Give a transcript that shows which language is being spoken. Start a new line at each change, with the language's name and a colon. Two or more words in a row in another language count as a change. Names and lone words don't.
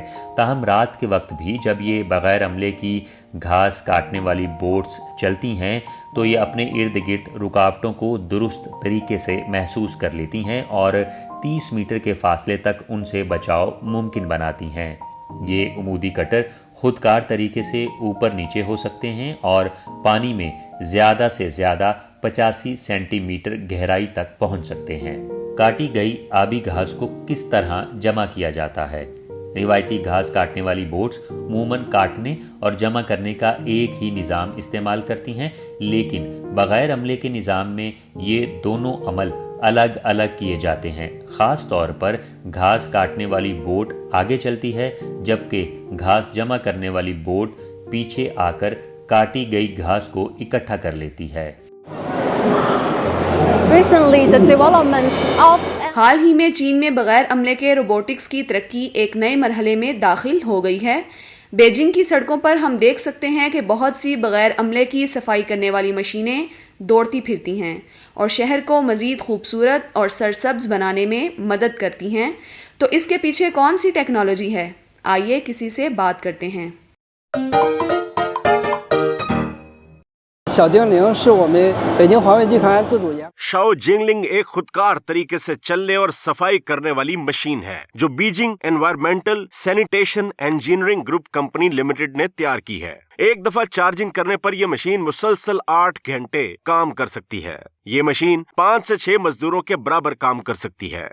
Urdu: تاہم رات کے وقت بھی جب یہ بغیر عملے کی گھاس کاٹنے والی بوٹس چلتی ہیں تو یہ اپنے ارد گرد رکاوٹوں کو درست طریقے سے محسوس کر لیتی ہیں اور 30 میٹر کے فاصلے تک ان سے بچاؤ ممکن بناتی ہیں. یہ عمودی کٹر خودکار طریقے سے اوپر نیچے ہو سکتے ہیں اور پانی میں زیادہ سے زیادہ 85 سینٹی میٹر گہرائی تک پہنچ سکتے ہیں. کاٹی گئی آبی گھاس کو کس طرح جمع کیا جاتا ہے? روایتی گھاس کاٹنے والی بوٹس عموماً کاٹنے اور جمع کرنے کا ایک ہی نظام استعمال کرتی ہیں، لیکن بغیر عملے کے نظام میں یہ دونوں عمل الگ الگ کیے جاتے ہیں. خاص طور پر گھاس کاٹنے والی بوٹ آگے چلتی ہے، جبکہ گھاس جمع کرنے والی بوٹ پیچھے آ کر کاٹی گئی گھاس کو اکٹھا کر لیتی ہے.
English: Recently, the development of
Urdu: حال ہی میں چین میں بغیر عملے کے روبوٹکس کی ترقی ایک نئے مرحلے میں داخل ہو گئی ہے. بیجنگ کی سڑکوں پر ہم دیکھ سکتے ہیں کہ بہت سی بغیر عملے کی صفائی کرنے والی مشینیں دوڑتی پھرتی ہیں اور شہر کو مزید خوبصورت اور سرسبز بنانے میں مدد کرتی ہیں. تو اس کے پیچھے کون سی ٹیکنالوجی ہے? آئیے کسی سے بات کرتے ہیں.
Chinese: 小精灵是我们北京华为集团自主研
Urdu: شاؤ جنگلنگ ایک خودکار طریقے سے چلنے اور صفائی کرنے والی مشین ہے جو بیجنگ انوائرمنٹل سینیٹیشن انجینئرنگ گروپ کمپنی لمیٹڈ نے تیار کی ہے. ایک دفعہ چارجنگ کرنے پر یہ مشین مسلسل 8 گھنٹے کام کر سکتی ہے. یہ مشین 5 سے 6 مزدوروں کے برابر کام کر سکتی ہے.